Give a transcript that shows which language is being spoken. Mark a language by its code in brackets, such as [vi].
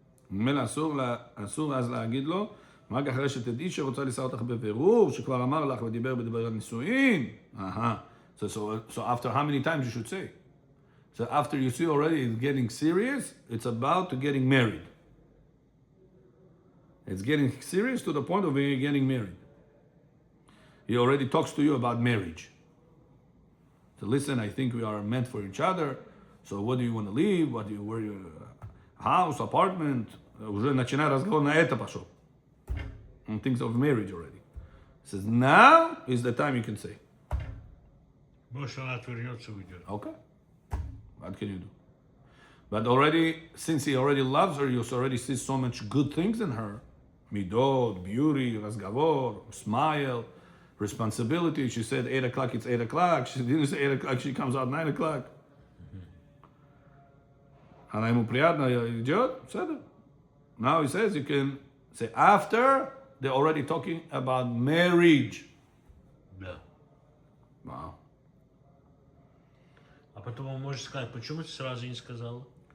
[he] ממילא אסור אז להגיד לו, רק אחרי שתדעי שרוצה לשא אותך בבירור, שכבר אמר לך ודיבר בדבר הנישואין. [en] So after how many times you should say? So after you see already it's getting serious, it's about to getting married. It's getting serious to the point of getting married. He already talks to you about marriage. So listen, I think we are meant for each other. So what do you want to leave? Where you house, apartment? [ru] Уже начинает разговор на это пошел. [en] And things of marriage already. He says, now is the time you can say. [ru] Может, она отвернется и уйдет. [en] Okay. What can you do? But already, since he already loves her, you already see so much good things in her. Midot, beauty, razgavor, smile, responsibility. She said 8 o'clock, it's 8 o'clock. She didn't say 8 o'clock, she comes out 9 o'clock. [ru] Она ему приятно идет, [he] בסדר. [en] Now he says you can say after they're already talking about marriage. [ru] Да. [en] Wow. [ru] А потом он может сказать, почему ты сразу не сказала?